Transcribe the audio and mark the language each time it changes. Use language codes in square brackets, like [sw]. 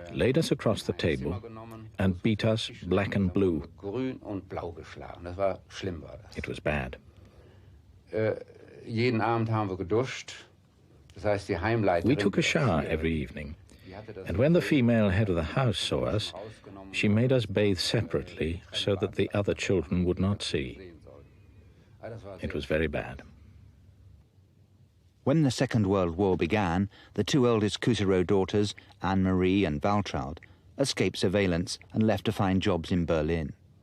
[en] laid us across the table, [de] genommen, [en] and beat us black and blue. [de] grün und blau geschlagen. Das war schlimm, war das. [en] It was bad. [de] Jeden Abend haben wir geduscht. Das heißt, die Heimleiterin... [en] We took a shower every evening, and when the female head of the house saw us, she made us bathe separately so that the other children would not see. It was very bad. When the Second World War began, the two eldest Kusserow daughters, Anne-Marie and Waltraud, escaped surveillance and left to find jobs in Berlin.